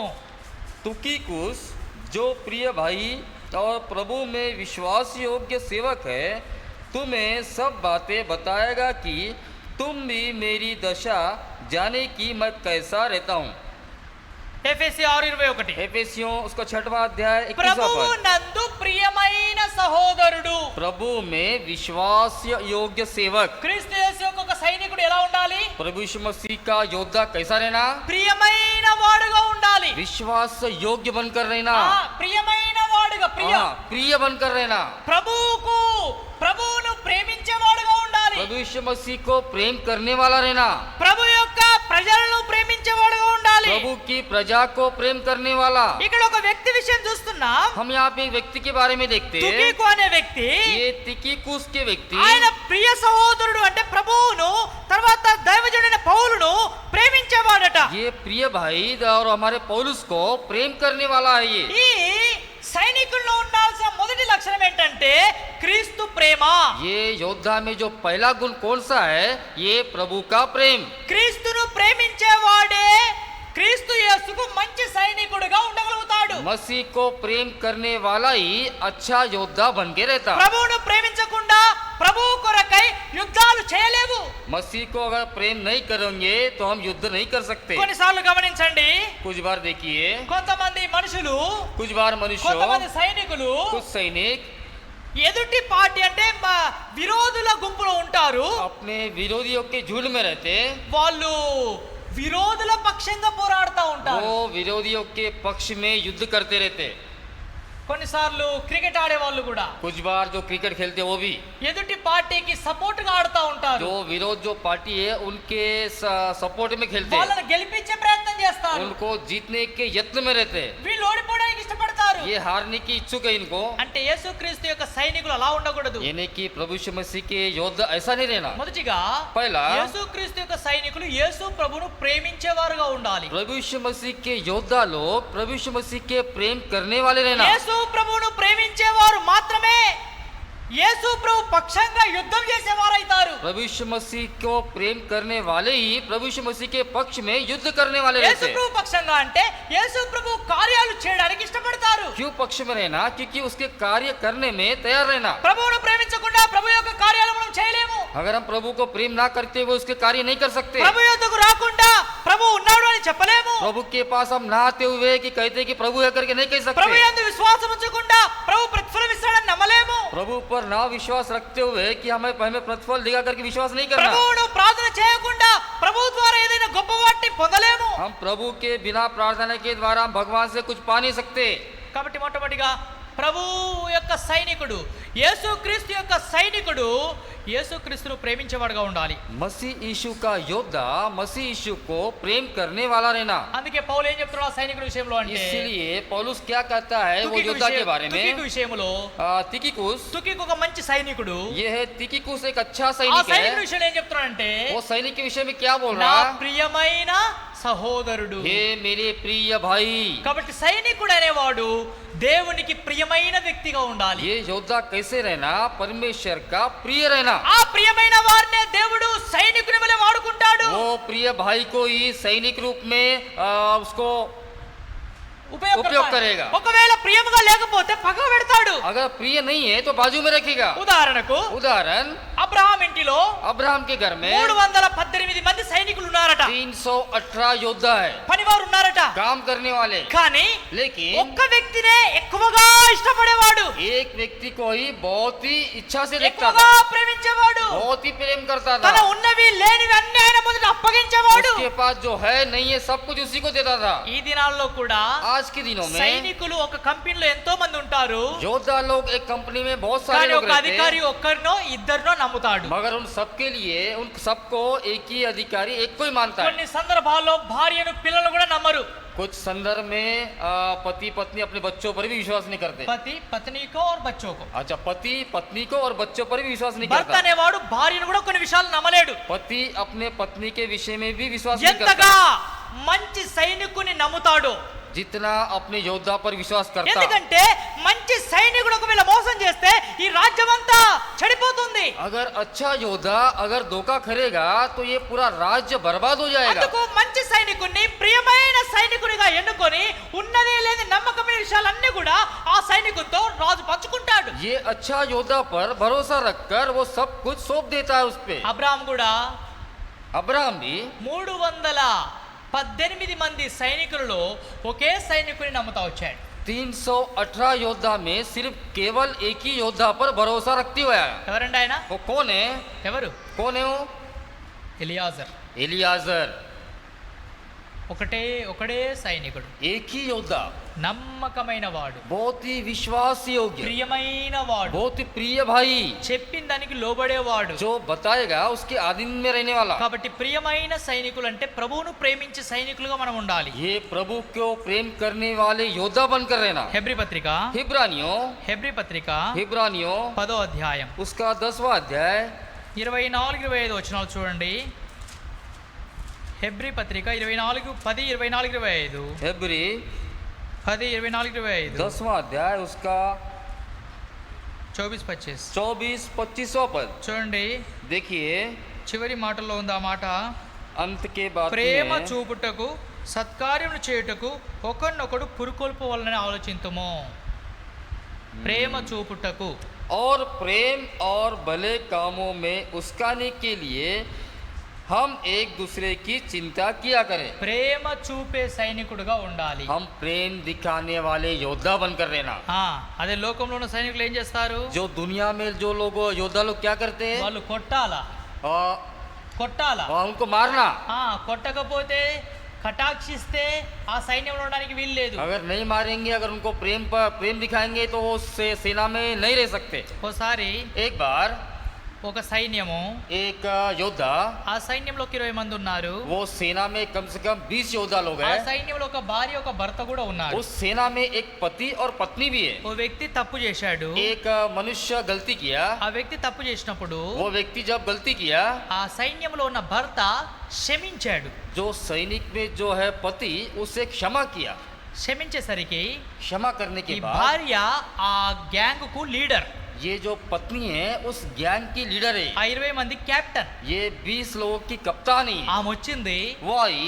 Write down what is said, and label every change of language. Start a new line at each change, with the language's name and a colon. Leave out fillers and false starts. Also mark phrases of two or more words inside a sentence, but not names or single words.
Hindi: तुकिकुस जो प्रिय भाई और प्रभु में विश्वास योग्य सेवक है, तुम्हें सब बातें बताएगा कि तुम भी मेरी दशा जाने की मैं कैसा रहता हूँ.
Telugu: ఎఫెసీ 6:21.
Hindi: एफेसियों उसका 6वां अध्याय 21वां
Telugu: ప్రభువు
Hindi: पद.
Telugu: నందు ప్రియమైన సహోదరుడు.
Hindi: प्रभु में विश्वास योग्य सेवक.
Telugu: క్రీస్తు యేసు యొక్క ఒక సైనికుడు ఎలా ఉండాలి?
Hindi: प्रभु यीशु मसीह का योद्धा कैसा रहना?
Telugu: ప్రియమైన వాడుగా ఉండాలి.
Hindi: विश्वास योग्य बनकर रहना.
Telugu: ప్రియమైన వాడుగా,
Hindi: प्रिय बनकर रहना.
Telugu: ప్రభువును ప్రేమించేవాడుగా ఉండాలి.
Hindi: प्रभु यीशु मसीह को प्रेम करने वाला रहना.
Telugu: ప్రభు యొక్క ప్రజలను ప్రేమించేవాడుగా ఉండాలి.
Hindi: प्रभु की प्रजा को प्रेम करने वाला.
Telugu: ఇక్కడ ఒక వ్యక్తి విషయం చూస్తున్నాం.
Hindi: हम यहाँ पे एक व्यक्ति के बारे में देखते हैं.
Telugu: తుకికు అనే వ్యక్తి,
Hindi: ये तिकिकुस के व्यक्ति
Telugu: ఆయన ప్రియ సహోదరుడు అంటే ప్రభువును, తర్వాత దైవజనుడైన పౌలును ప్రేమించేవాడట.
Hindi: ये प्रिय भाई और हमारे पौलुस को प्रेम करने वाला है. ये
Telugu: ఈ సైనికుల్లో ఉండాల్సిన మొదటి లక్షణం ఏంటంటే క్రీస్తు ప్రేమ.
Hindi: ये योद्धा में जो पहला गुण कौन सा है? ये प्रभु का प्रेम.
Telugu: క్రీస్తును ప్రేమించేవాడే క్రీస్తు యేసుకు మంచి సైనికుడిగా ఉండగలుగుతాడు.
Hindi: मसीह को प्रेम करने वाला ही अच्छा योद्धा बन के रहता.
Telugu: ప్రభువును ప్రేమించకుండా ప్రభువు కొరకై యుద్ధాలు చేయలేవు.
Hindi: मसीह को अगर प्रेम नहीं करेंगे तो हम युद्ध नहीं कर सकते.
Telugu: కొన్నిసార్లు గమనించండి,
Hindi: कुछ बार देखिए,
Telugu: కొంతమంది మనుషులు,
Hindi: कुछ बार मनुष्य,
Telugu: కొంతమంది సైనికులు
Hindi: कुछ सैनिक
Telugu: ఎదుటి పార్టీ అంటే విరోధుల గుంపులో ఉంటారు.
Hindi: अपने विरोधियों के झुंड में रहते.
Telugu: వాళ్ళు విరోధుల పక్షంగా పోరాడుతూ ఉంటారు.
Hindi: वो विरोधियों के पक्ष में युद्ध करते रहते.
Telugu: కొన్నిసార్లు క్రికెట్ ఆడే వాళ్ళు కూడా
Hindi: कुछ बार जो क्रिकेट खेलते हैं वो भी
Telugu: ఎదుటి పార్టీకి సపోర్ట్ గా ఆడుతూ ఉంటారు.
Hindi: जो विरोध जो पार्टी है उनके सपोर्ट में खेलते हैं.
Telugu: వాళ్ళని గెలిపించే ప్రయత్నం చేస్తారు.
Hindi: उनको जीतने के यत्न में रहते हैं.
Telugu: వీళ్ళు ఓడిపోవడానికి ఇష్టపడతారు.
Hindi: ये हारने की इच्छुक है इनको.
Telugu: అంటే యేసుక్రీస్తు యొక్క సైనికులు అలా ఉండకూడదు.
Hindi: यानी कि प्रभु यीशु मसीह के योद्धा ऐसा नहीं रहना.
Telugu: మొదటిగా
Hindi: पहला,
Telugu: యేసుక్రీస్తు యొక్క సైనికులు యేసు ప్రభువును ప్రేమించేవారుగా ఉండాలి.
Hindi: प्रभु यीशु मसीह के योद्धा लोग प्रभु यीशु मसीह के प्रेम करने वाले रहना.
Telugu: యేసు ప్రభువును ప్రేమించేవారు మాత్రమే యేసు ప్రభు పక్షంగా యుద్ధం చేసేవారైతారు.
Hindi: प्रभु यीशु मसीह को प्रेम करने वाले ही प्रभु यीशु मसीह के पक्ष में युद्ध करने वाले
Telugu: యేసు
Hindi: रहते हैं।
Telugu: ప్రభు పక్షంగా అంటే యేసు ప్రభు కార్యాలు చేయడానికి ఇష్టపడతారు.
Hindi: क्यों पक्ष में रहना? क्योंकि उसके कार्य करने में तैयार रहना।
Telugu: ప్రభువును ప్రేమించకుండా ప్రభు యొక్క కార్యాలు మనం చేయలేము.
Hindi: अगर हम प्रभु को प्रेम ना करते हुए उसके कार्य नहीं कर सकते,
Telugu: ప్రభు యొద్దకు రాకుండా ప్రభు ఉన్నాడు అని చెప్పలేము.
Hindi: प्रभु के पास हम ना आते हुए कि कहते कि प्रभु है करके नहीं कह
Telugu: ప్రభు
Hindi: सकते,
Telugu: యందు విశ్వాసం ఉంచకుండా ప్రభు ప్రతిఫలం ఇస్తాడని నమ్మలేము.
Hindi: प्रभु पर ना विश्वास रखते हुए कि हमें प्रतिफल दिखा करके विश्वास नहीं करना।
Telugu: ప్రభువును ప్రార్థన చేయకుండా ప్రభు ద్వారా ఏదైనా గొప్ప వాటిని పొందలేము.
Hindi: हम प्रभु के बिना प्रार्थना के द्वारा हम भगवान से कुछ पा नहीं सकते।
Telugu: కాబట్టి మొట్టమొదటిగా ప్రభు యొక్క సైనికుడు, యేసుక్రీస్తు యొక్క సైనికుడు యేసుక్రీస్తును ప్రేమించేవాడుగా ఉండాలి.
Hindi: मसीह यीशु का योद्धा मसीह यीशु को प्रेम करने वाला रहना।
Telugu: అందుకే పౌలు ఏం చెప్తున్నాడు ఆ సైనికుడి విషయంలో అంటే,
Hindi: इसलिए पौलुस क्या कहता है वो योद्धा के बारे
Telugu: తుకికు
Hindi: में,
Telugu: విషయంలో
Hindi: तिकिकुस,
Telugu: తుకికు ఒక మంచి సైనికుడు.
Hindi: ये है तिकिकुस एक अच्छा
Telugu: ఆ
Hindi: सैनिक
Telugu: సైనికుడి
Hindi: है।
Telugu: విషయంలో ఏం చెప్తున్నాడంటే,
Hindi: वो सैनिक के विषय में क्या बोल
Telugu: నా
Hindi: रहा?
Telugu: ప్రియమైన సహోదరుడు.
Hindi: हे मेरे प्रिय भाई।
Telugu: కాబట్టి సైనికుడు అనేవాడు దేవునికి ప్రియమైన వ్యక్తిగా ఉండాలి.
Hindi: ये योद्धा कैसे रहना? परमेश्वर का प्रिय रहना।
Telugu: ఆ ప్రియమైన వారినే దేవుడు సైనికుని వలె వాడుకుంటాడు.
Hindi: वो प्रिय भाई को ही सैनिक रूप में उसको उपयोग करेगा।
Telugu: ఒకవేళ ప్రియముగా లేకపోతే పగ పెడతాడు.
Hindi: अगर प्रिय नहीं है तो बाजू में रखेगा।
Telugu: ఉదాహరణకు
Hindi: उदाहरण,
Telugu: అబ్రహాం ఇంటిలో
Hindi: अब्राहम के घर में
Telugu: 318 మంది సైనికులు ఉన్నారట.
Hindi: 318 योद्धा है,
Telugu: పనివారు ఉన్నారట.
Hindi: काम करने वाले।
Telugu: కానీ
Hindi: लेकिन
Telugu: ఒక్క వ్యక్తినే ఎక్కువగా ఇష్టపడేవాడు,
Hindi: एक व्यक्ति को ही बहुत ही इच्छा से देखता
Telugu: ఎక్కువగా
Hindi: था,
Telugu: ప్రేమించేవాడు,
Hindi: बहुत ही प्रेम करता
Telugu: తన
Hindi: था।
Telugu: ఉన్నవి లేనివి అన్ని ఆయన మొదట అప్పగించేవాడు.
Hindi: उसके पास जो है नहीं है सब कुछ उसी को देता था।
Telugu: ఈ దినాల్లో కూడా
Hindi: आज के दिनों में
Telugu: సైనికులు ఒక కంపెనీలో ఎంతో మంది ఉంటారు.
Hindi: योद्धा लोग एक कंपनी में बहुत सारे
Telugu: కానీ
Hindi: लोग
Telugu: ఒక
Hindi: रहते
Telugu: అధికారి
Hindi: हैं,
Telugu: ఒక్కరినో ఇద్దరినో నమ్ముతాడు.
Hindi: मगर उन सबके लिए उन सबको एक ही अधिकारी एक को ही मानता है।
Telugu: కొన్ని సందర్భాల్లో భార్యను పిల్లలు కూడా నమ్మరు.
Hindi: कुछ संदर्भ में पति पत्नी अपने बच्चों पर भी विश्वास नहीं करते। पति पत्नी को और बच्चों को. अच्छा, पति पत्नी को और बच्चों पर भी विश्वास नहीं
Telugu: భర్త
Hindi: करता।
Telugu: అనేవాడు భార్యను కూడా కొన్ని విషయాలు నమ్మలేడు.
Hindi: पति अपने पत्नी के विषय में भी विश्वास नहीं
Telugu: ఎంతగా
Hindi: करता
Telugu: మంచి సైనికుని నమ్ముతాడో.
Hindi: जितना अपने योद्धा पर विश्वास करता।
Telugu: ఎందుకంటే మంచి సైనికుడు ఒకవేళ మోసం చేస్తే ఈ రాజ్యం అంతా చెడిపోతుంది.
Hindi: अगर अच्छा योद्धा अगर धोखा करेगा तो ये पूरा राज्य बर्बाद हो जाएगा।
Telugu: అందుకు మంచి సైనికుడిని ప్రియమైన సైనికుడిగా ఎన్నుకొని ఉన్నది లేని నమ్మకమైన విషయాలన్నీ కూడా ఆ సైనికునితో రాజు పంచుకుంటాడు.
Hindi: ये अच्छा योद्धा पर भरोसा रखकर वो सब कुछ सौंप देता है उस पे।
Telugu: అబ్రాహాం కూడా
Hindi: अब्राहम भी
Telugu: 318 మంది సైనికులలో ఒకే సైనికుని నమ్ముతా వచ్చాడు.
Hindi: 318 योद्धा में सिर्फ केवल एक ही योद्धा पर भरोसा रखते हुए आया।
Telugu: ఎవరండి ఆయన?
Hindi: वो कौन है?
Telugu: ఎవరు?
Hindi: कौन है वो?
Telugu: ఎలియాజర్.
Hindi: एलियाजर।
Telugu: ఒకడే సైనికుడు,
Hindi: एक ही योद्धा,
Telugu: నమ్మకమైన వాడు,
Hindi: बहुत ही विश्वास योग्य,
Telugu: ప్రియమైన వాడు,
Hindi: बहुत ही प्रिय भाई,
Telugu: చెప్పిన దానికి లోబడేవాడు.
Hindi: जो बताएगा उसके अधीन में रहने वाला।
Telugu: కాబట్టి ప్రియమైన సైనికులు అంటే ప్రభువును ప్రేమించే సైనికులుగా మనం ఉండాలి.
Hindi: ये प्रभु को प्रेम करने वाले योद्धा बनकर रहना।
Telugu: హెబ్రీ పత్రిక
Hindi: हिब्रानियों
Telugu: 10వ అధ్యాయం
Hindi: उसका 10वां अध्याय
Telugu: 24-25 వచనాలు చూడండి. హెబ్రీ పత్రిక 10:24-25
Hindi: हेब्री 10:24-25 10वां अध्याय उसका 24-25 24-25वां पद
Telugu: చూడండి.
Hindi: देखिए,
Telugu: చివరి మాటల్లో ఉంది ఆ మాట.
Hindi: अंत के बाद
Telugu: ప్రేమ
Hindi: में
Telugu: చూపుటకు సత్కార్యములు చేయుటకు ఒకరినొకడు పురుకొల్పు వలన ఆలోచింతుము. ప్రేమ చూపుటకు
Hindi: और प्रेम और भले कामों में उस्काने के लिए हम एक दूसरे की चिंता किया करें।
Telugu: ప్రేమ చూపే సైనికుడుగా ఉండాలి.
Hindi: हम प्रेम दिखाने वाले योद्धा बनकर रहना।
Telugu: అదే లోకంలో ఉన్న సైనికులు ఏం చేస్తారు?
Hindi: जो दुनिया में जो लोग योद्धा लोग क्या करते हैं?
Telugu: వాళ్ళు కొట్టాలా
Hindi: और उनको मारना।
Telugu: కొట్టకపోతే కటాక్షిస్తే ఆ సైన్యంలో ఉండడానికి వీలు లేదు.
Hindi: अगर नहीं मारेंगे, अगर उनको प्रेम दिखाएंगे तो वो सेना में नहीं रह सकते।
Telugu: ఓసారి
Hindi: एक बार
Telugu: ఒక సైన్యము,
Hindi: एक योद्धा,
Telugu: ఆ సైన్యంలో 20 మంది ఉన్నారు.
Hindi: वो सेना में कम से कम 20 योद्धा लोग
Telugu: ఆ
Hindi: हैं।
Telugu: సైన్యంలో ఒక భార్య ఒక భర్త కూడా ఉన్నారు.
Hindi: उस सेना में एक पति और पत्नी भी है।
Telugu: ఓ వ్యక్తి తప్పు చేశాడు.
Hindi: एक मनुष्य गलती किया।
Telugu: ఆ వ్యక్తి తప్పు చేసినప్పుడు
Hindi: वो व्यक्ति जब गलती किया,
Telugu: ఆ సైన్యంలో ఉన్న భర్త క్షమించాడు.
Hindi: जो सैनिक में जो है पति, उसे क्षमा किया।
Telugu: క్షమించేసరికి
Hindi: क्षमा करने
Telugu: ఈ
Hindi: के बाद
Telugu: భార్య ఆ గ్యాంగ్ కు లీడర్.
Hindi: ये जो पत्नी है उस गैंग की लीडर है,
Telugu: ఆ 20 మంది కెప్టెన్.
Hindi: ये 20 लोगों की कप्तानी है।
Telugu: ఆమె వచ్చింది,
Hindi: वो आई,